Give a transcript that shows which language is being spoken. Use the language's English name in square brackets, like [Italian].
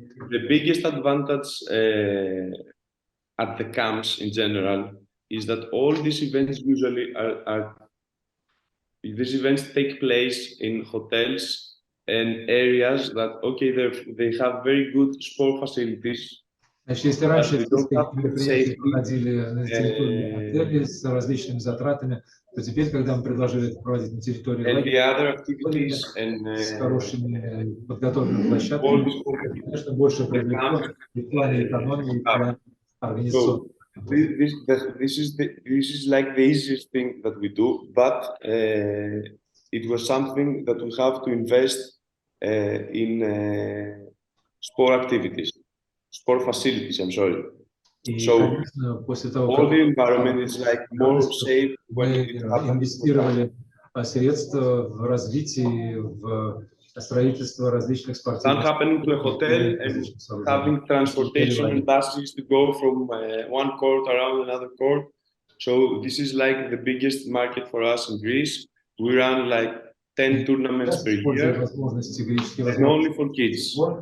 [English] The biggest advantage at the camps in general is that all these events usually these events take place in hotels and areas that, okay, they have very good sport facilities. [Russian] Значит, если раньше мероприятия проходили на территории отелей с различными затратами, то теперь, когда мы предложили это проводить на территории с хорошими подготовленными площадками, конечно, больше привлекло и в плане экономии, и в плане организационной. [English] This is like the easiest thing that we do, but it was something that we have to invest in sport activities. Sport facilities, I'm sorry. So all the environment is like more safe when it happens. [Russian] Средства в развитии, в строительство различных спортивных. [English] Not happening to a hotel and having transportation and buses to go from one court around another court. So this is like the biggest market for us in Greece. We run like 10 tournaments per year, and only for kids.